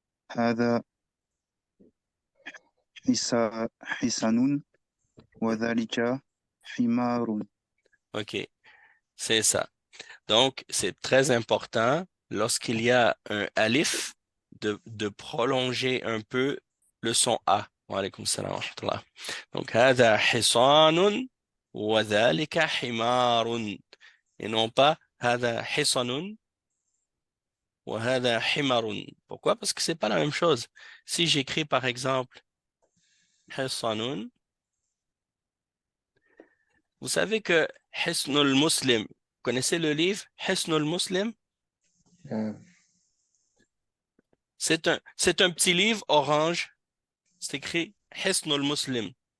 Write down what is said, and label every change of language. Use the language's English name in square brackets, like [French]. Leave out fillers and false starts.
[Arabic] هذا حسن وذلك حمار. [French] OK. C'est ça. Donc, c'est très important lorsqu'il y a un alif de prolonger un peu le son A. [Arabic] Wa alaykoum salam wa rahmatullah. Donc, هذا حصان وذلك حمار. [French] Et non pas [Arabic] هذا حصن وهذا حمار. [French] Pourquoi? Parce que c'est pas la même chose. Si j'écris par exemple حصن, vous savez que Hisnul Muslim, vous connaissez le livre Hisnul Muslim? Euh, C'est un petit livre orange. C'est écrit Hisnul Muslim.